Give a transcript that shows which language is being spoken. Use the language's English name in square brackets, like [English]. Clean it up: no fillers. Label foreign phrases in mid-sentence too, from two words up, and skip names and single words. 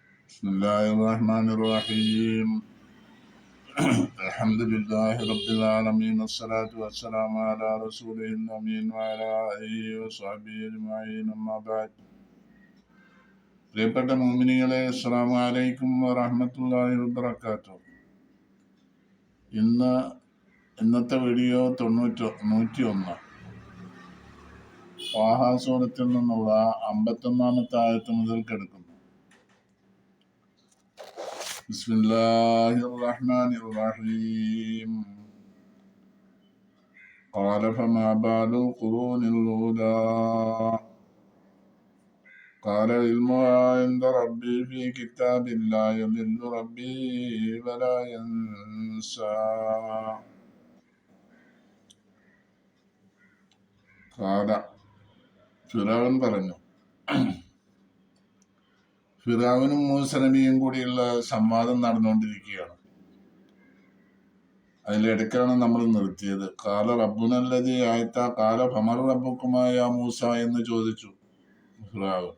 [Arabic] بسم الله الرحمن الرحيم الحمد لله رب العالمين والصلاة والسلام على رسوله الأمين وعلى آله وصحبه أجمعين أما بعد. [Malayalam] പ്രിയപ്പെട്ട മുഅ്മിനീങ്ങളെ, [Arabic] السلام عليكم ورحمة الله وبركاته. [Malayalam] ഇന്നത്തെ വീഡിയോ 101 ത്വാഹ സൂറത്തിൽ നിന്നുള്ള 51-ാമത്തെ ആയത്ത് മുതൽ എടുക്കുന്നു. [Arabic] بسم الله الرحمن الرحيم. قال فما بال القرون الأولى قال علمها عند ربي في كتاب لا يضل ربي ولا ينسى. [Malayalam] قال ഫിറഔൻ പറഞ്ഞു. ഫിറഔനും മൂസ നബിയും കൂടിയുള്ള സംവാദം നടന്നുകൊണ്ടിരിക്കുകയാണ്. അതിലിടയ്ക്കാണ് നമ്മൾ നിർത്തിയത്. [Arabic] قال ربنا الذي أعطى قال فمن ربكما يا موسى [Malayalam] എന്ന് ചോദിച്ചു ഫിറഔൻ.